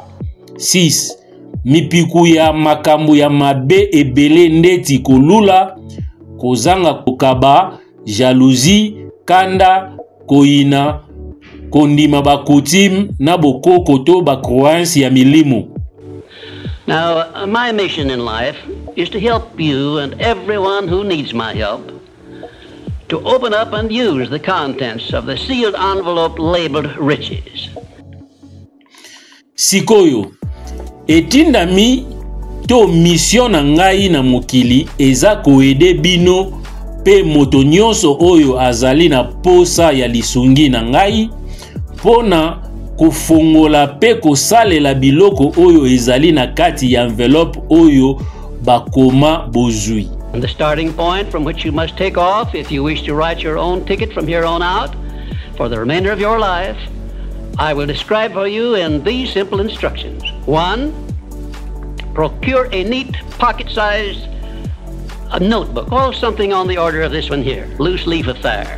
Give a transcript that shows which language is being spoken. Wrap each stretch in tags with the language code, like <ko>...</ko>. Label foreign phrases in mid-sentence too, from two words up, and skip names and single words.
<ln>6. Mipiku ya makambo ya mabe ebele ndeti kolula, kozanga kokaba, jalousie, kanda, koina, kondima ba coutume na bokoko to ba croyance ya milimo.</ln> <en>Now, my mission in life is to help you and everyone who needs my help to open up and use the contents of the sealed envelope labeled riches.</en> <ln>Sikoyo, etindami to mission na ngai na mokili eza koede bino pe moto nyonso oyo azali na posa ya lisungi na ngai pona kofongola pe kosalela biloko oyo ezali na kati ya envelope oyo bakoma bozui.</ln> <en>And the starting point from which you must take off if you wish to write your own ticket from here on out for the remainder of your life, I will describe for you in these simple instructions. 1. Procure a neat pocket-sized notebook, or something on the order of this one here, loose leaf affair.</en>